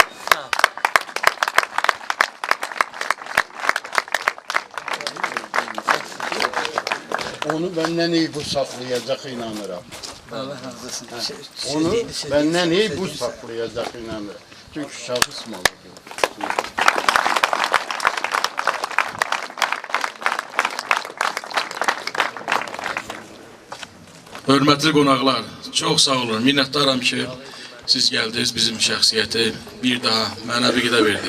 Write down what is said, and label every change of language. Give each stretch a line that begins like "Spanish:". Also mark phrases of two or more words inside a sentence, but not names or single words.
Turkish: Onu benden iyi bu saklayacak inanırım. Allah razı olsun. Onu benden iyi bu saklayacak inanırım. Çünkü şahıs malı.
Azerbaijani: Hörmətli qonaqlar, çox sağ olun. Minnətdaram ki, siz gəldiniz, bizim şəxsiyyəti bir daha mənəvi qidə verdiniz.